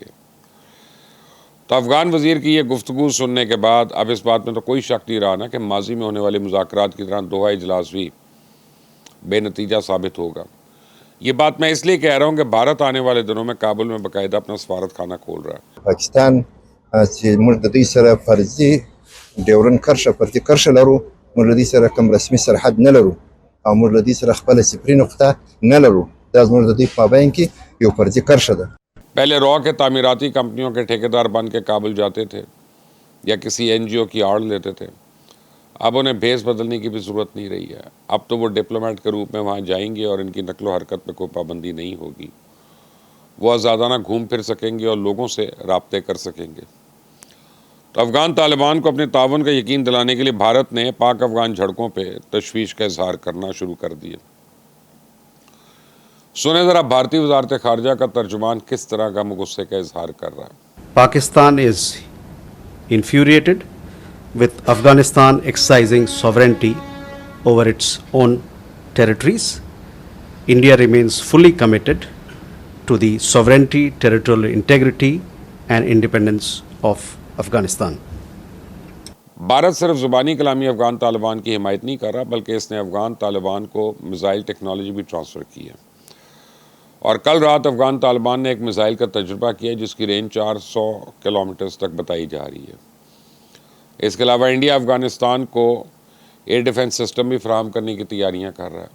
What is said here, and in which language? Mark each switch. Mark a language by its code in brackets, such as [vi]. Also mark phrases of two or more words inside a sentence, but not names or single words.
[ur] تو افغان وزیر کی یہ گفتگو سننے کے بعد اب اس بات میں تو کوئی شک نہیں رہا نا کہ ماضی میں ہونے والے مذاکرات کی طرح دوحہ اجلاس بھی بے نتیجہ ثابت ہوگا. یہ بات میں اس لیے کہہ رہا ہوں کہ بھارت آنے والے دنوں میں کابل میں باقاعدہ اپنا سفارت خانہ کھول رہا ہے. [ps] पाकिस्तान چې موږ د دوی سره فرضي ډیورن کرښه پرتې کرښه لرو، موږ له دوی سره کوم رسمي سرحد نه لرو او موږ له دوی سره خپله صفري نقطه نه لرو. دا زموږ د دوی په مابین کې یو فرضي کرښه ده. [ur] پہلے را کے تعمیراتی کمپنیوں کے ٹھیکیدار بن کے کابل جاتے تھے, یا کسی NGO کی آڑ لیتے تھے، اب انہیں بھیس بدلنے کی بھی ضرورت نہیں رہی ہے. اب تو وہ ڈپلومیٹ کے روپ میں وہاں جائیں گے اور ان کی نقل و حرکت پہ کوئی پابندی نہیں ہوگی. وہ آزادانہ گھوم پھر سکیں گے اور لوگوں سے رابطے کر سکیں گے. تو افغان طالبان کو اپنے تعاون کا یقین دلانے کے لیے بھارت نے پاک افغان جھڑپوں پہ تشویش کا اظہار کرنا شروع کر دیا. سنیں ذرا بھارتی وزارت خارجہ کا ترجمان کس طرح کا غصے کا اظہار کر رہا ہے. [en] Pakistan is infuriated with Afghanistan exercising sovereignty over its own territories. India remains fully committed to the sovereignty, territorial integrity, and independence of Afghanistan. [ur] بھارت صرف زبانی کلامی افغان طالبان کی حمایت نہیں کر رہا، بلکہ اس نے افغان طالبان کو [en] missile technology [ur] بھی ٹرانسفر کی ہے. اور کل رات افغان طالبان نے ایک میزائل کا تجربہ کیا جس کی رینج 400 کلومیٹرز تک بتائی جا رہی ہے. اس کے علاوہ انڈیا افغانستان کو [en] air defence system [ur] بھی فراہم کرنے کی تیاریاں کر رہا ہے.